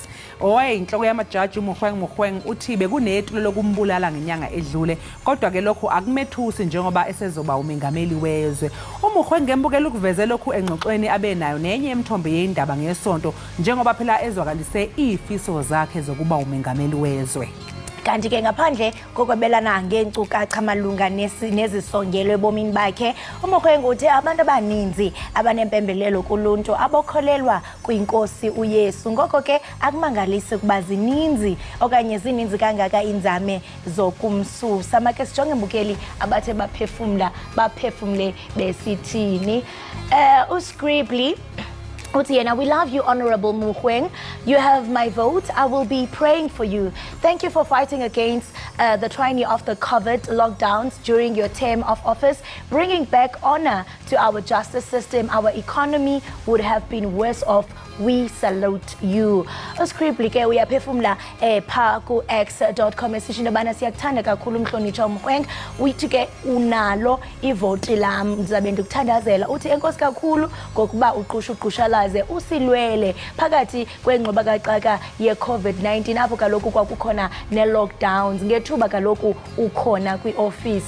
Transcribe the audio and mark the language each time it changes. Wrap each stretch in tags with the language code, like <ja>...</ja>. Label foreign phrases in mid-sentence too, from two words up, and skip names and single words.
<zu>Inhloko yamajaji uMogoeng uthi bekunetulo lokumbulala ngenyanga edlule kodwa ke lokho akumethusi njengoba esezoba umengameli wezwe. uMogoeng ngembukela ukuveze lokhu engxoxweni abenayo nenye emthombe yendaba ngesonto njengoba phela ezwakalise ifiso zakhe zokuba umengameli wezwe.</zu> <xh>Kanti ke ngaphandle kokwabelana ngeenkcukacha malunga nezisongelo ebomini bakhe uMogoeng uthe abantu abaninzi abanempembelelo kuluntu abokholelwa kwinkosi uYesu ngoko ke akumangalisi kuba zininzi okanye zininzi kangaka inzame zokumsusa. Make sijonge mbukeli abathe baphefumle besithini. Uscribbly Utiena,</xh> <en>we love you, Honorable Mogoeng. You have my vote. I will be praying for you. Thank you for fighting against the tyranny of the COVID lockdowns during your term of office, bringing back honor to our justice system. Our economy would have been worse off. We salute you.</en> <xh>Uscribbly ke uyaphefumla pha ku x.com esishini bana siyakuthanda kakhulu umhlonitshwa uMogoeng. Uthi ke unalo ivoti lam ndizabe ndikuthandazela. Uthi enkosi kakhulu ngokuba uqhushalaze usilwele phakathi kwengcoba kaxaka ye-COVID-19 apho kaloku kwakukhona ne-lockdowns ngethuba kaloku ukhona kwi-ofisi.</xh>